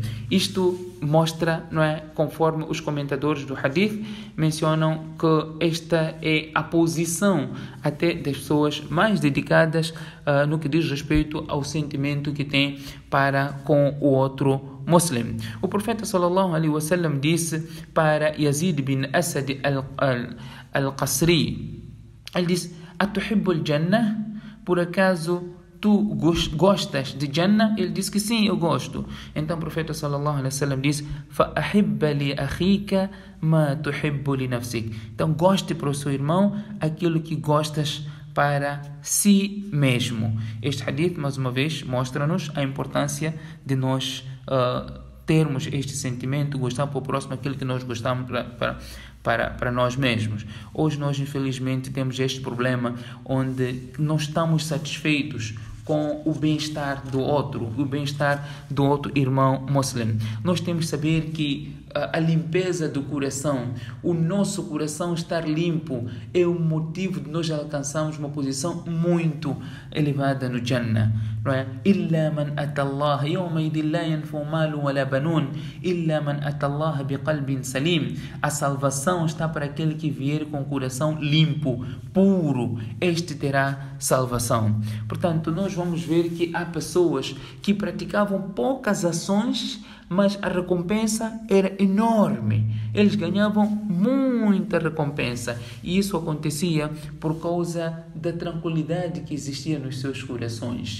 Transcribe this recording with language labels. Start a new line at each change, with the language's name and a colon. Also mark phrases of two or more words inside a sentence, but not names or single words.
Portuguese: Isto mostra, não é, conforme os comentadores do hadith mencionam, que esta é a posição até das pessoas mais dedicadas no que diz respeito ao sentimento que tem para com o outro muçulmano. O profeta
Arabic: صلى الله عليه وسلم
Portuguese: disse para Yazid bin Asad al-Qasri,
Arabic: ele disse: "أتحب الجنة?
Portuguese: Por acaso tu gostas de Jannah?" Ele disse que sim, eu gosto. Então o profeta
Arabic: صلى الله عليه وسلم
Portuguese: disse:
Arabic: "فأحب لأخيك ما تحب لنفسك."
Portuguese: Então goste para o seu irmão aquilo que gostas para si mesmo. Este hadith, mais uma vez, mostra-nos a importância de nós termos este sentimento, gostar para o próximo aquilo que nós gostamos para nós mesmos. Hoje nós, infelizmente, temos este problema onde não estamos satisfeitos com o bem-estar do outro, o bem-estar do outro irmão muçulmano. Nós temos que saber que a limpeza do coração, o nosso coração estar limpo, é o motivo de nós alcançarmos uma posição muito elevada no Jannah, não é?
Arabic: إلا من أتى الله يوم إذ لا ينفع مال ولا بنون إلا من أتى الله بقلب سليم.
Portuguese: A salvação está para aquele que vier com o coração limpo, puro. Este terá salvação. Portanto, nós vamos ver que há pessoas que praticavam poucas ações, mas a recompensa era enorme. Eles ganhavam muita recompensa. E isso acontecia por causa da tranquilidade que existia nos seus corações.